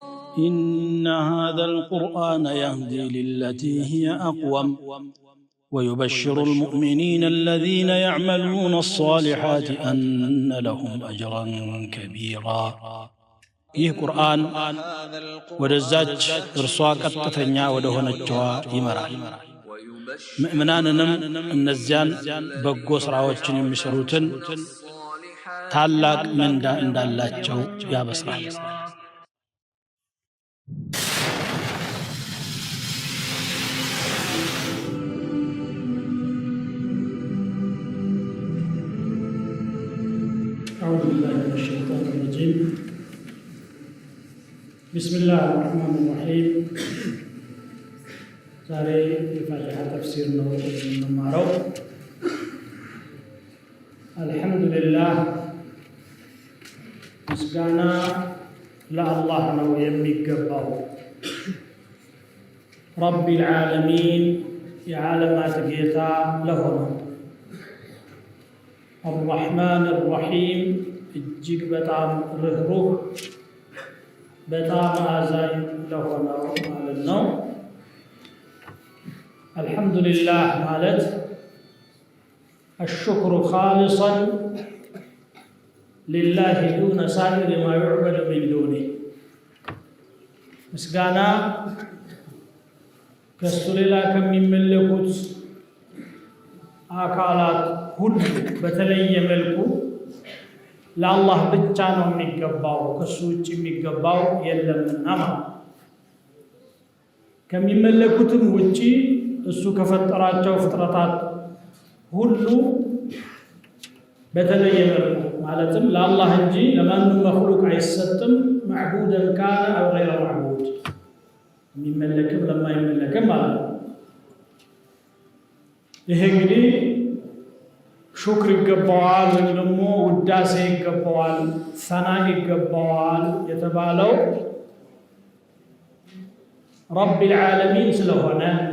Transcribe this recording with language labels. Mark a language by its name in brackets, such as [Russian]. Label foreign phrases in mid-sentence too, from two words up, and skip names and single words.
[Arabic] إن هذا القرآن يهدي للتي هي أقوم ويبشر المؤمنين الذين يعملون الصالحات أن لهم أجرا كبيرا [Amharic] ይህ ቁርአን ወደዛች እርሷ ቀጥተኛ ወደሆነችዋ ይመራል ምእመናንንም እነዚያን በጎ ስራዎችን የሚሰሩትን ታላቅ ምንዳ እንዳላቸው ያበስራል [Arabic] أعوذ بالله من الشيطان الرجيم بسم الله الرحمن الرحيم [Amharic] ዛሬ የፋቲሃ ተፍሲር ነው የምንማረው አልহামዱሊላህ ምስጋና ለአላህ ነው የሚገባው [Arabic] رب العالمين [Amharic] የዓለማት ጌታ ለሆነው [Arabic] الرحمن الرحيم [Amharic] እጅግ በጣም ርህሩህ በጣም አዛኝ ለሆነው ማለት ነው አልহামዱሊላህ ማለት [Arabic] الشكر خالصا لله دون سائر ما يعبد من دونه [Amharic] ምስጋና ከሱ ሌላ ከሚመለኩት አካላት ሁሉ በተለየ መልኩ ለአላህ ብቻ ነው የሚገባው ከሱ ውጭ የሚገባው የለምና ማለት ከሚመለኩትም ውጪ እሱ ከፈጠራቸው ፍጥረታት ሁሉ በተለየ መልኩ ማለትም ለአላህ እንጂ ለማንም መخلوቅ አይሰጥም [Arabic] معبودا كان او غير معبود [Amharic] የሚመለክም ለማይመለክም ማለት ነው ይሄ እንግዲህ ሹክር ይገባዋል ወይም ደግሞ ውዳሴ ይገባዋል ሰና ይገባዋል የተባለው [Arabic] رب العالمين [Amharic] ስለሆነ